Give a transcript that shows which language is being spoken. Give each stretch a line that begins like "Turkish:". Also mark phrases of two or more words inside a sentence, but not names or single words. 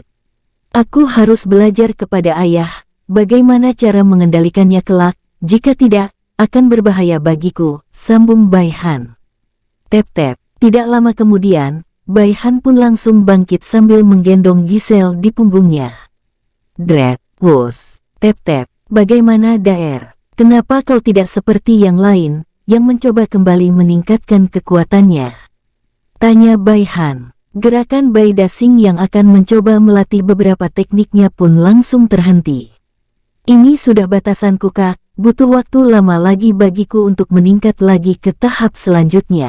Indonesian: Aku harus belajar kepada ayah, bagaimana cara mengendalikannya kelak, jika tidak, akan berbahaya bagiku, sambung Bai Han. Tep-tep, tidak lama kemudian, Bai Han pun langsung bangkit sambil menggendong Giselle di punggungnya. Dret, wus, tep-tep, bagaimana Daer? Kenapa kau tidak seperti yang lain, yang mencoba kembali meningkatkan kekuatannya? Tanya Bai Han. Gerakan Bai Dasing yang akan mencoba melatih beberapa tekniknya pun langsung terhenti. Ini sudah batasanku kak, butuh waktu lama lagi bagiku untuk meningkat lagi ke tahap selanjutnya.